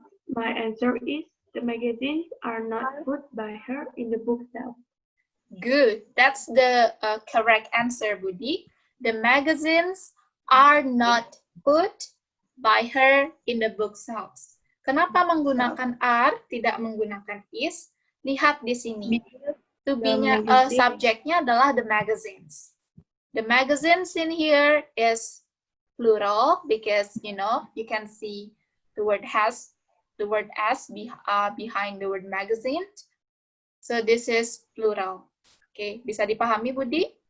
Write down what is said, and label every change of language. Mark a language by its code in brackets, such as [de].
[en] My answer is the magazines are not put by her in the bookshelf. Good. That's the correct answer, Budi. The magazines are not put by her in the bookshelves. [id] Kenapa menggunakan are, tidak menggunakan is? Lihat di sini. To be-nya, subjeknya adalah the magazines. [en] The magazines in here is plural because, you know, you can see the word has, the word as behind the word magazine. So this is plural. Okay, [id] bisa dipahami, [en] Budi?